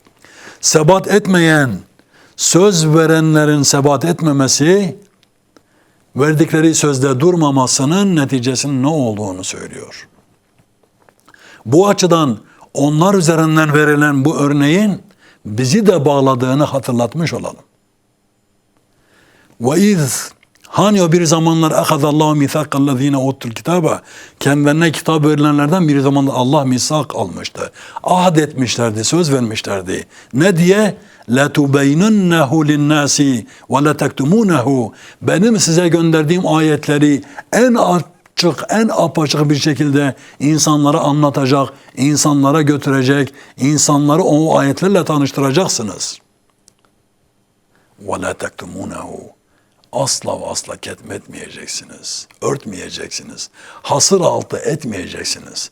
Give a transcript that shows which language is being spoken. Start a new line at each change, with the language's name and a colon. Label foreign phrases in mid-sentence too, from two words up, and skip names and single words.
Turkish: Sebat etmeyen, söz verenlerin sebat etmemesi, verdikleri sözde durmamasının neticesinin ne olduğunu söylüyor. Bu açıdan onlar üzerinden verilen bu örneğin bizi de bağladığını hatırlatmış olalım. وَاِذْ Hani o bir zamanlar
Arabic: اَخَذَ مِثَاقَ الَّذ۪ينَ اُوتُّ الْكِتَابَ
Turkish: Kendilerine kitap verilenlerden bir zamanlar Allah misak almıştı. Ahd etmişlerdi, söz vermişlerdi. Ne diye?
Arabic: لَتُبَيْنُنَّهُ لِلنَّاسِ وَلَتَكْتُمُونَهُ
Turkish: Benim size gönderdiğim ayetleri en açık, en apaçık bir şekilde insanlara anlatacak, insanlara götürecek, insanları o ayetlerle tanıştıracaksınız. وَلَتَكْتُمُونَهُ Asla ve asla ketmetmeyeceksiniz, örtmeyeceksiniz, hasır altı etmeyeceksiniz.